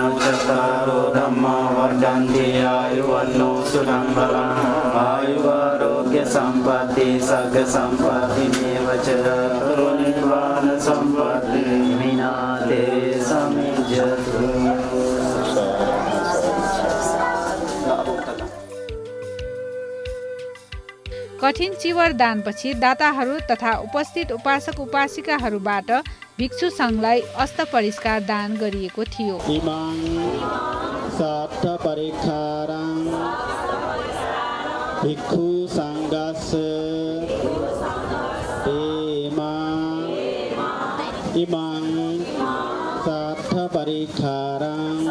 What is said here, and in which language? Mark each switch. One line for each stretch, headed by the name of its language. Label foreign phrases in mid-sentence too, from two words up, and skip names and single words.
Pali: चत्वारो धम्मा वर्धन्ते आयुर्वन्नो सुखं बलम् आयुरारोग्यसम्पत्तिः सर्गसम्पत्तिमेव च निर्वाणसम्पत्तिः विनाते समिज्यतु।
Nepali: कठिन चिवर दानपछि दाताहरू तथा उपस्थित उपासक उपासिकाहरूबाट भिक्षु सङ्घलाई अस्त परिष्कार दान गरिएको थियो।
Pali: इमं साठ परिखारं भिक्षु सङ्घस्य इमं साठ परिखारं